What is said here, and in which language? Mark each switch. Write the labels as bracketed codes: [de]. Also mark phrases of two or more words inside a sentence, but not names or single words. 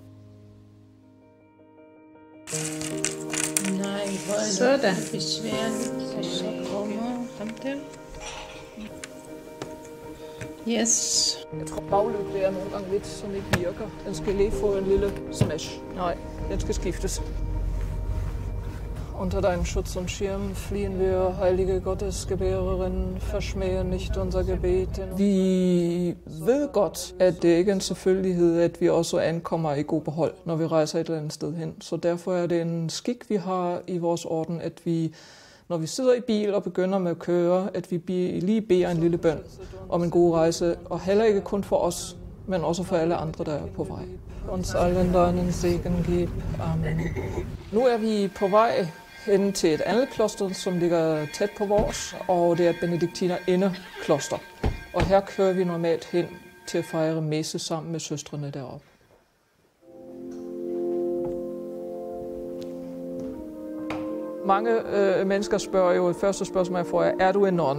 [da] Nej, hvor er det besværligt. Så kommer ham der. Yes. Jeg tror, baglygte er nogle gange lidt, som ikke virker. Den skal lige få en lille smash. Nej, den skal skiftes. [de] Unter deinen Schutz und Schirm fliehen wir, heilige Gottesgebärerin, verschmähe nicht unser Gebet. [da] Vi ved godt, at det ikke er en selvfølgelighed, at vi også ankommer i god behold, når vi rejser et eller andet sted hen. Så derfor er det en skik, vi har i vores orden, at vi, når vi sidder i bil og begynder med at køre, at vi lige beder en lille bøn om en god rejse, og heller ikke kun for os, men også for alle andre, der er på vej. [de] Uns allen deinen Segen gib. Amen. [da] Nu er vi på vej hen til et andet kloster, som ligger tæt på vores, og det er et benediktinerinderkloster. Og her kører vi normalt hen til at fejre messe sammen med søstrene deroppe. Mange mennesker spørger jo, første spørgsmål jeg får er du en nonne?